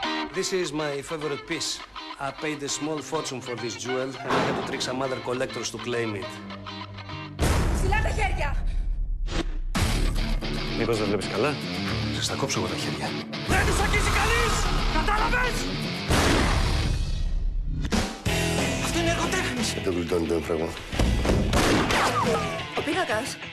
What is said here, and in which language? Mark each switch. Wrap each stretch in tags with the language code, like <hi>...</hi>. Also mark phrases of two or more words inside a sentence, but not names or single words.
<en>This is my favorite piece. I paid a small fortune for this jewel and I had to trick some other collectors to claim it.</en> <el>Ψηλά τα χέρια! Μήπως δεν βλέπεις καλά? Σας τα κόψω εγώ τα χέρια. Δεν τους αγγίζει κανείς! Κατάλαβες! Αυτή είναι εργοτέχνης! Δεν το γλιτώνει το έμφραγμα. Ο πίνακας!</el>